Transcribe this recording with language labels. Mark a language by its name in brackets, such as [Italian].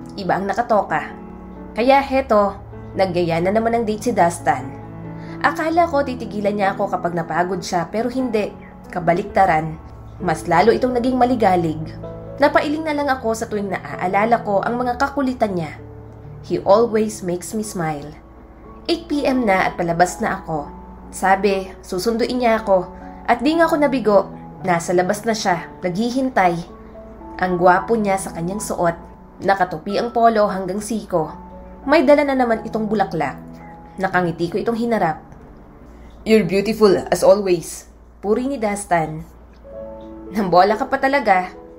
[Filipino] Iba ang nakatoka. Kaya heto, nagyaya na naman ng date si Dastan. Akala ko titigilan niya ako kapag napagod siya pero hindi. Kabaliktaran. Mas lalo itong naging maligalig. Napailing na lang ako sa tuwing naaalala ko ang mga kakulitan niya. [English] He always makes me smile. [Filipino] 8 PM na at palabas na ako. Sabi, susunduin niya ako. At di nga ako nabigo. Nasa labas na siya, naghihintay. Ang gwapo niya sa kanyang suot. Nakatupi ang polo hanggang siko. May dala na naman itong bulaklak. Nakangiti ko itong hinarap. [English] You're beautiful as always. [Filipino] Puri ni Dastan. Nambola ka pa talaga.